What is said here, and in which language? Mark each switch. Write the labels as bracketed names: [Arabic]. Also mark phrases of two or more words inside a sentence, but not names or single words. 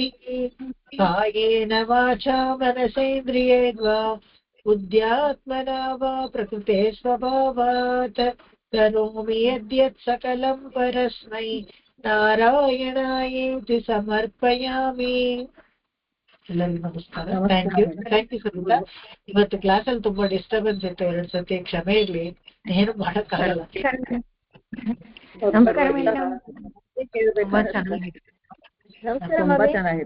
[Sanskrit] ಕಾಯೇನ ವಾಚಾ ಮನಸೇಂದ್ರಿಯೇರ್ವಾ ಬುದ್ಧ್ಯಾತ್ಮನಾ ವಾ ಪ್ರಕೃತೆ ಸ್ವಭಾವಾತ್ ಕರೋಮಿ ಯದ್ಯತ್ ಸಕಲಂ ಪರಸ್ಮೈ ನಾರಾಯಣಾಯೇತಿ ಸಮರ್ಪಯಾಮಿ. [Kannada] ಎಲ್ಲರಿಗೂ ನಮಸ್ಕಾರ. [English] thank you [Kannada] ಸುನೀತಾ. ಇವತ್ತು ಕ್ಲಾಸಲ್ಲಿ ತುಂಬಾ ಡಿಸ್ಟರ್ಬೆನ್ಸ್ ಇತ್ತು 2 ಸತಿ, ಕ್ಷಮೆ ಇರ್ಲಿ. ಏನು ಮಾಡಕ್ಕಾಗಲ್ಲ. ತುಂಬಾ ಚೆನ್ನಾಗಿತ್ತು.